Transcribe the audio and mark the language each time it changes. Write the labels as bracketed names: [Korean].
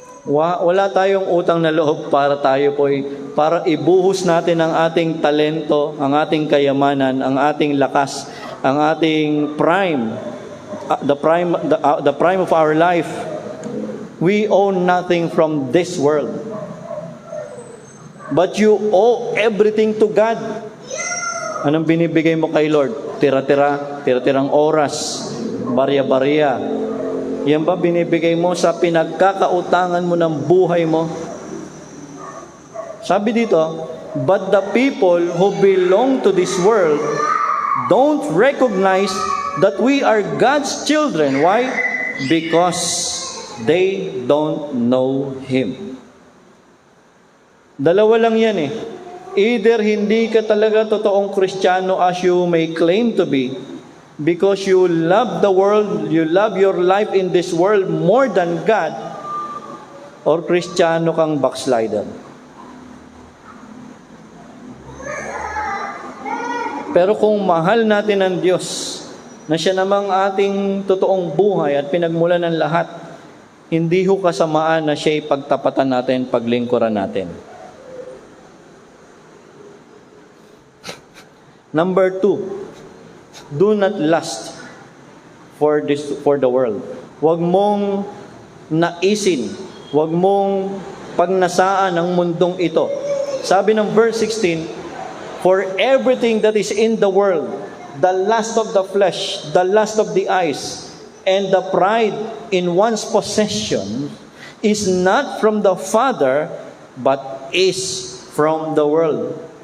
[Filipino] Wala tayong utang na loob para ibuhos natin ang ating talento, ang ating kayamanan, ang ating lakas, ang ating prime, [English] the prime of our life. We own nothing from this world. But you owe everything to God. [Filipino] Anong binibigay mo kay Lord? Tira-tirang oras, barya-barya. Yan ba binibigay mo sa pinagkakautangan mo ng buhay mo? Sabi dito, [English] but the people who belong to this world don't recognize that we are God's children. Why? Because they don't know Him. [Filipino] Dalawa lang yan eh. [English] Either [Filipino] hindi ka talaga totoong Kristiyano [English] as you may claim to be, because you love the world, you love your life in this world more than God, or [Filipino] Kristiyano kang backslider. Pero kung mahal natin ang Diyos, na siya namang ating totoong buhay at pinagmulan ng lahat, hindi ho kasamaan na siya'y pagtapatan natin, paglingkuran natin. [English] Number 2, do not lust for the world. [Filipino] Huwag mong naisin, huwag mong pagnasaan ang mundong ito. Sabi ng [English] verse 16, for everything that is in the world, the lust of the flesh, the lust of the eyes, and the pride in one's possession is not from the Father, but is from the world.